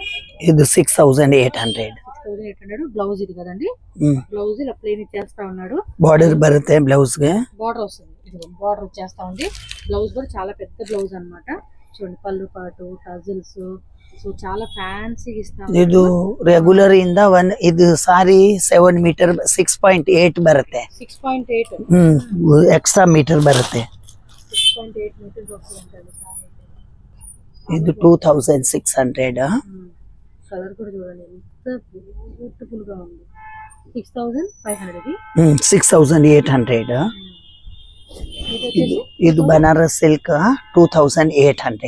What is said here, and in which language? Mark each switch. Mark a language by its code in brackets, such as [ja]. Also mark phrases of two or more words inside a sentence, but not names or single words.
[te] ఇది 6800. బ్లౌజ్ ఇది కదండి, బ్లౌజ్ ఇలా ప్లేన్ ఇచ్చేస్తా ఉన్నాడు. [kn] బార్డర్ బರುತ್ತೆ, బ్లౌజ్ ಗೆ [te] బార్డర్ వస్తుంది. ఇది బార్డర్ వచ్చేస్తా ఉంది. బ్లౌజ్ కూడా చాలా పెద్ద బ్లౌజ్ అన్నమాట. చూడండి పళ్ళు పాటు, టజిల్స్, సో చాలా ఫ్యాన్సీగా ఇస్తాం. [kn] ಇದು ರೆಗ್ಯುಲರ್ ಇಂದ ಇದು ಸಾರಿ 7 ಮೀಟರ್ 6.8 ಬರುತ್ತೆ. 6.8 [en] extra meter [kn] ಬರುತ್ತೆ. [te] 6.8 మీటర్స్ వస్తుంది సారీ. [kn] ಇದು 2600. [te] కలర్ కూడా చూడండి ఎంత బ్యూటిఫుల్ గా ఉంది. 6500 6800. ಇದು బనారస్ సిల్క్ 2800.